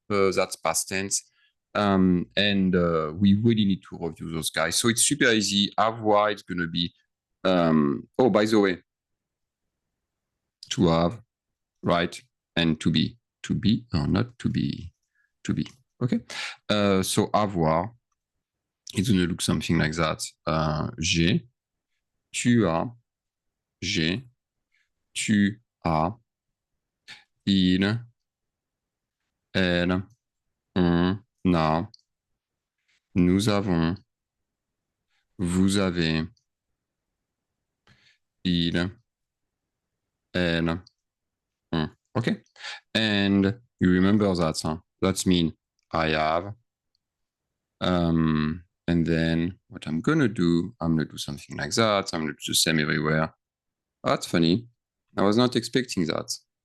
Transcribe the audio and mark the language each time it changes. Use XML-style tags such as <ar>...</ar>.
<en>That's past tense. And we really need to review those guys. So it's super easy. Avoir, it's going to be, oh, by the way, to have, right, and to be. To be or not to be. To be. Okay? So avoir, it's going to look something like that.</en> <fr>J'ai, tu as, j'ai, tu as, il, elle, on a, nous avons, vous avez, il, elle, on.</fr> <en>Okay? And you remember that, huh? That means I have. And then what I'm going to do something like that. I'm going to do the same everywhere. Oh, that's funny. I was not expecting that.</en>